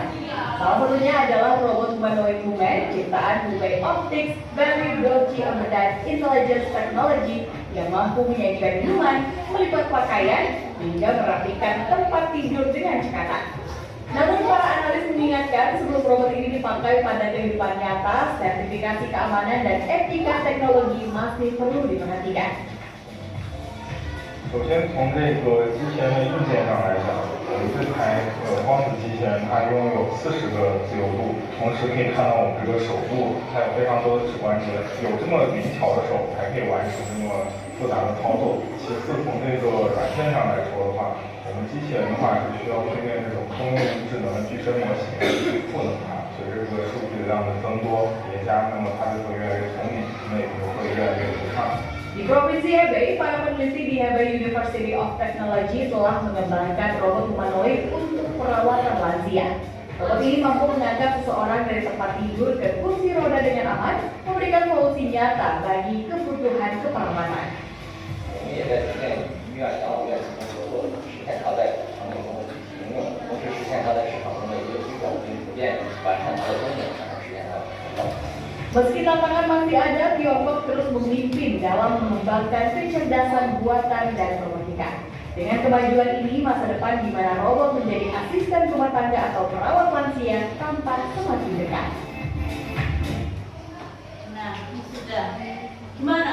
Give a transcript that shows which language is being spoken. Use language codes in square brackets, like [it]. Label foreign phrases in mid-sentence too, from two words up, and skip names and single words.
[id] Salah satunya adalah robot humanoid Human, ciptaan Hubei Optics dari Doji Embedded Intelligence Technology yang mampu menyajikan minuman, melipat pakaian, hingga merapikan tempat tidur dengan cekatan. Namun para analis mengingatkan sebelum robot ini dipakai pada kehidupan nyata, sertifikasi keamanan dan etika teknologi masih perlu diperhatikan. [zh] 首先从这个机器人的硬件上来讲，这台光子机器人它拥有40个自由度，同时可以看到我们这个手部，它有非常多的指关节，有这么灵巧的手，才可以完成这么复杂的操作。其次从这个软件上来说的话，我们机器人的话是需要训练这种通用智能的具身模型去赋能它，随着这个数据量的增多叠加，那么它就会越来越聪明，内部会越来越流畅。 [id] Di Provinsi Hebei, para peneliti di Hebei University of Technology telah mengembangkan robot humanoid untuk perawatan lansia. Robot ini mampu mengangkat seseorang dari tempat tidur ke kursi roda dengan aman, memberikan solusi nyata bagi kebutuhan keperawatan. [zh] 我们也在实现医院、养老院进行合作，实现它在场景中的具体应用，同时实现它在市场中的一个推广，并逐渐完善它的功能，才能实现它的成功。 [id] Meski tantangan masih ada, Tiongkok terus memimpin dalam mengembangkan kecerdasan buatan dan robotika. Dengan kemajuan ini, masa depan di mana robot menjadi asisten rumah tangga atau perawat lansia tampak semakin dekat. Nah, ini sudah. Gimana?